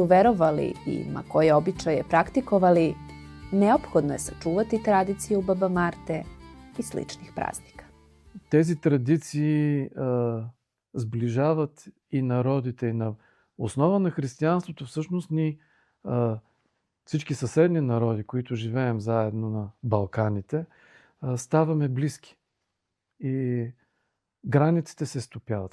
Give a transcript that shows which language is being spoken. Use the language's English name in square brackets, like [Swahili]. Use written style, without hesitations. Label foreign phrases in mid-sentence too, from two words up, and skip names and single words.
[Serbian] verovali i ma koje običaje praktikovali, neophodno je sačuvati tradiciju Baba Marte и sličnih praznika. [Bulgarian] Тези традиции сближават и народите. И на основа на християнството всъщност всички съседни народи, които живеем заедно на Балканите, ставаме близки. И границите се стопяват.